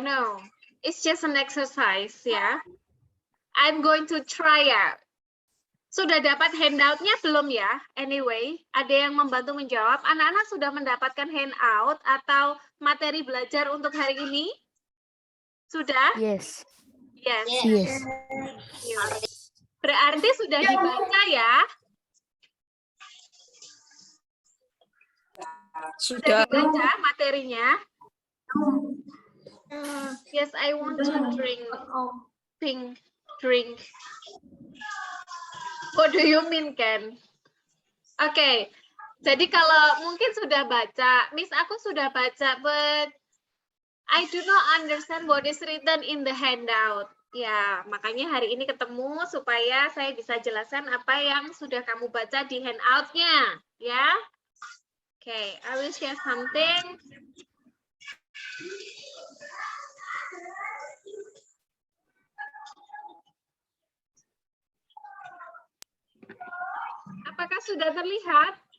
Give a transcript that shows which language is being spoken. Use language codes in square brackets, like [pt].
[en] No, it's just an exercise ya. I'm going to try out. [id] Sudah dapat handout-nya belum ya? Anyway, ada yang membantu menjawab. Anak-anak sudah mendapatkan handout atau materi belajar untuk hari ini? Sudah? [en] Yes. Yes. Yes. [id] Berarti sudah dibaca ya? Sudah dibaca materinya? [en] Yes, I want to drink pink drink. What do you mean, Ken? [id] Oke, jadi kalau mungkin sudah baca, [en] Miss aku sudah baca, but I do not understand what is written in the handout. [id] Ya, makanya hari ini ketemu supaya saya bisa jelaskan apa yang sudah kamu baca di handout-nya. [en] Ya, oke, I will share something. [id] Apakah sudah terlihat?